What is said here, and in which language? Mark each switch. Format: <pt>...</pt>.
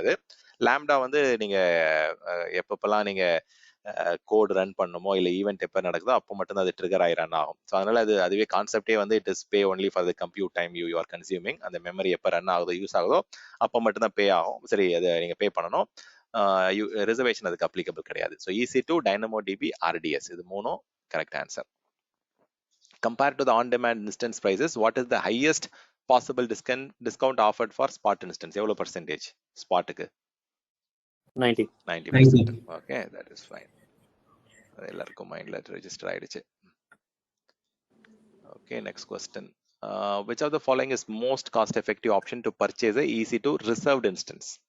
<ta>அது லாம்டா வந்து நீங்க எப்பப்பெல்லாம் நீங்க கோட் ரன் பண்ணுமோ இல்லை ஈவெண்ட் எப்போ நடக்குதோ அப்போ மட்டும் தான் அது ட்ரிகர் ஆகி ரன் ஆகும். ஸோ அதனால அதுவே கான்செப்டே வந்து</ta> <en>It is pay only for the compute time you are consuming.</en> <ta>அந்த மெமரி எப்போ ரன் ஆகுதோ யூஸ் ஆகுதோ அப்போ மட்டும் தான் பே ஆகும். சரி, அதை நீங்க பே பண்ணணும். ரிசர்வேஷன் அதுக்கு அப்ளிகபிள் கிடையாது. So EC2, dynamo DP, RDS இது 3 correct answer.</ta> <en>Compared to the on-demand instance prices, what is the highest possible discount offered for spot instance?</en> <ta>எவ்வளவு percentage ஸ்பாட்டுக்கு? 90%.</ta> <en>Okay, that is fine.</en> <ta>அது எல்லாருக்கும் மைண்ட்ல ரெஜிஸ்டர் ஆயிடுச்சு.</ta> <en>Okay, next question. Which of the following is most cost effective option to purchase a EC2 reserved instance?</en>